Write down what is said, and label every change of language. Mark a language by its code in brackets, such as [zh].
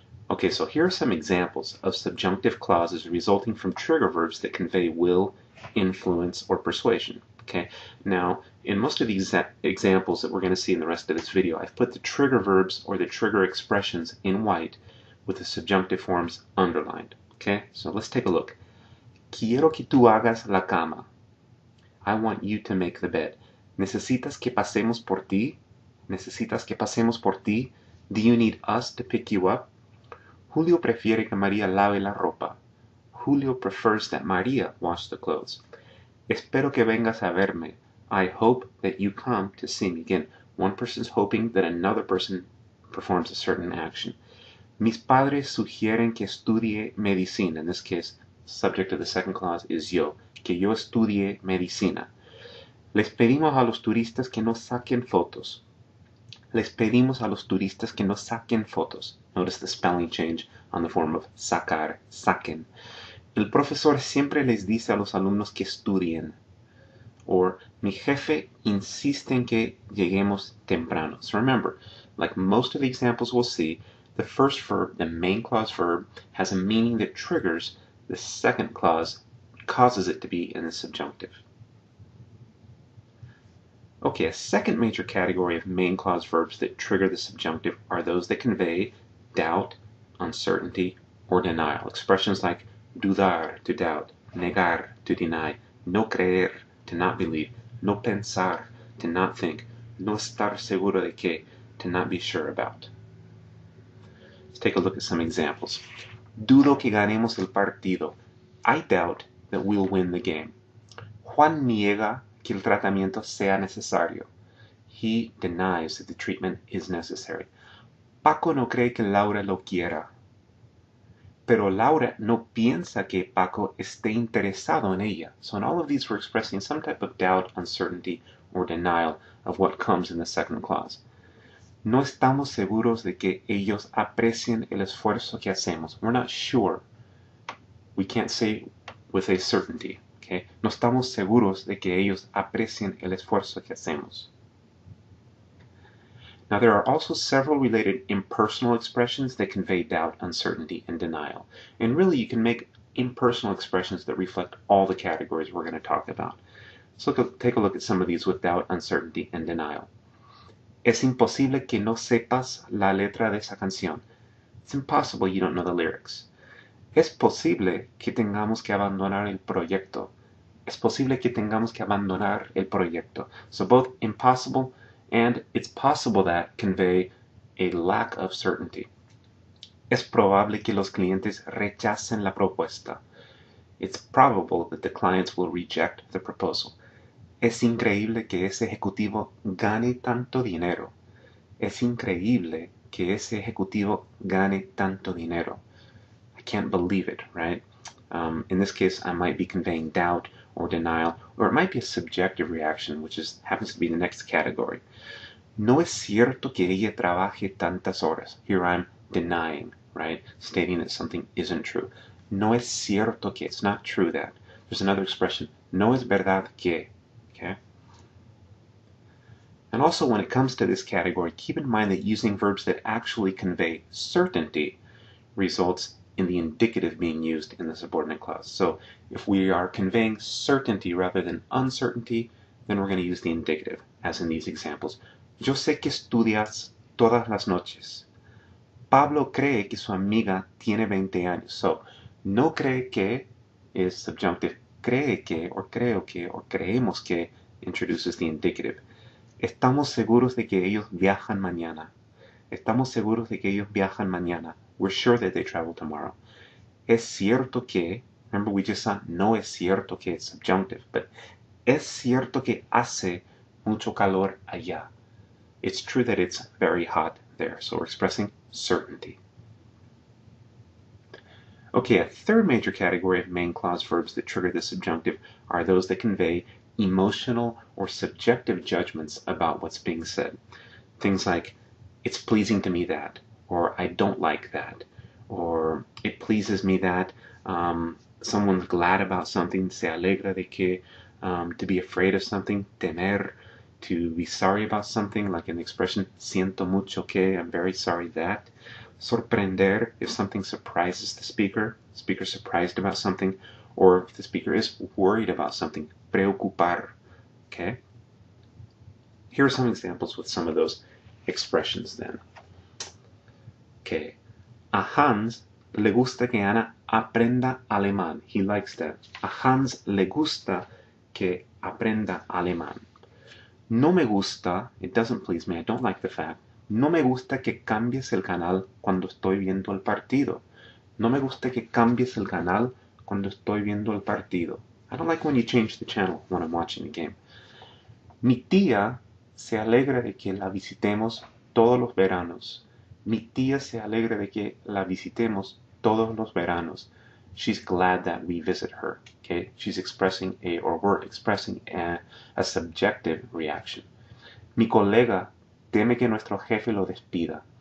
[en] Okay, so here are some examples of subjunctive clauses resulting from trigger verbs that convey will, influence, or persuasion. Okay, now in most of these examples that we're going to see in the rest of this video, I've put the trigger verbs or the trigger expressions in white with the subjunctive forms underlined. Okay, so let's take a look. [es] Quiero que tú hagas la cama. [en] I want you to make the bed. [es] ¿Necesitas que pasemos por ti? ¿Necesitas que pasemos por ti? [en] Do you need us to pick you up? [es] Julio prefiere que María lave la ropa. [en] Julio prefers that María wash the clothes. [es] Espero que vengas a verme. [en] I hope that you come to see me. Again, one person's hoping that another person performs a certain action. [es] Mis padres sugieren que estudie medicina. [en] In this case, the subject of the second clause is yo. [es] Que yo estudie medicina. Les pedimos a los turistas que no saquen fotos. Les pedimos a los turistas que no saquen fotos. [en] Notice the spelling change on the form of sacar, saquen. [es] El profesor siempre les dice a los alumnos que estudien. Or, mi jefe insiste en que lleguemos temprano. [en] So remember, like most of the examples we'll see, the first verb, the main clause verb, has a meaning that triggers the second clause, causes it to be in the subjunctive. Okay, a second major category of main clause verbs that trigger the subjunctive are those that convey doubt, uncertainty, or denial. Expressions like dudar, to doubt, negar, to deny, no creer, to not believe, no pensar, to not think, no estar seguro de que, to not be sure about. Let's take a look at some examples. [es] Dudo que ganemos el partido. [en] I doubt that we'll win the game. [es] Juan niega que el tratamiento sea necesario. [en] He denies that the treatment is necessary. [es] Paco no cree que Laura lo quiera. pero Laura no piensa que Paco esté interesado en ella. [en] So in all of these, we're expressing some type of doubt, uncertainty, or denial of what comes in the second clause. [es] No estamos seguros de que ellos aprecien el esfuerzo que hacemos. [en] We're not sure. We can't say with a certainty. Okay? [es] No estamos seguros de que ellos aprecien el esfuerzo que hacemos. [en] Now, there are also several related impersonal expressions that convey doubt, uncertainty, and denial. And really, you can make impersonal expressions that reflect all the categories we're going to talk about. So take a look at some of these with doubt, uncertainty, and denial. [es] Es imposible que no sepas la letra de esa canción. [en] It's impossible you don't know the lyrics. [es] Es posible que tengamos que abandonar el proyecto. Es posible que tengamos que abandonar el proyecto. [en] So both impossible and it's possible that convey a lack of certainty. [es] Es probable que los clientes rechacen la propuesta. [en] It's probable that the clients will reject the proposal. [es] Es increíble que ese ejecutivo gane tanto dinero. Es increíble que ese ejecutivo gane tanto dinero. [en] I can't believe it, right? In this case, I might be conveying doubt or denial, or it might be a subjective reaction, which happens to be the next category. [es] No es cierto que ella trabaje tantas horas. [en] Here I'm denying, right? Stating that something isn't true. No es cierto que, it's not true that. There's another expression, no es verdad que, okay? And also when it comes to this category, keep in mind that using verbs that actually convey certainty results in the indicative being used in the subordinate clause. So if we are conveying certainty rather than uncertainty, then we're going to use the indicative, as in these examples. [es] Yo sé que estudias todas las noches. Pablo cree que su amiga tiene 20 años. [en] So, no cree que is subjunctive. [es] Cree que, or creo que, or creemos que [en] introduces the indicative. [es] Estamos seguros de que ellos viajan mañana. Estamos seguros de que ellos viajan mañana. [en] We're sure that they travel tomorrow. [es] Es cierto que, [en] remember we just saw [es] no es cierto que [en] it's subjunctive, but [es] es cierto que hace mucho calor allá. [en] It's true that it's very hot there, so we're expressing certainty. Okay, a third major category of main clause verbs that trigger the subjunctive are those that convey emotional or subjective judgments about what's being said. Things like, it's pleasing to me that, or I don't like that, or it pleases me that, someone's glad about something, se alegra de que, to be afraid of something, temer, to be sorry about something, like in the expression, siento mucho que, I'm very sorry that. Sorprender, if something surprises the speaker surprised about something, or if the speaker is worried about something, preocupar, okay? Here are some examples with some of those expressions then. [es] Okay, a Hans le gusta que Ana aprenda alemán. [en] He likes that. [es] A Hans le gusta que aprenda alemán. No me gusta, [en] it doesn't please me, I don't like the fact. [es] No me gusta que cambies el canal cuando estoy viendo el partido. No me gusta que cambies el canal cuando estoy viendo el partido. [en] I don't like when you change the channel when I'm watching the game. [es] Mi tía se alegra de que la visitemos todos los veranos. Mi tía se alegra de que la visitemos todos los veranos. [en] She's glad that we visit her. Okay, she's expressing we're expressing a subjective reaction. [es] Mi colega teme que nuestro jefe lo despida.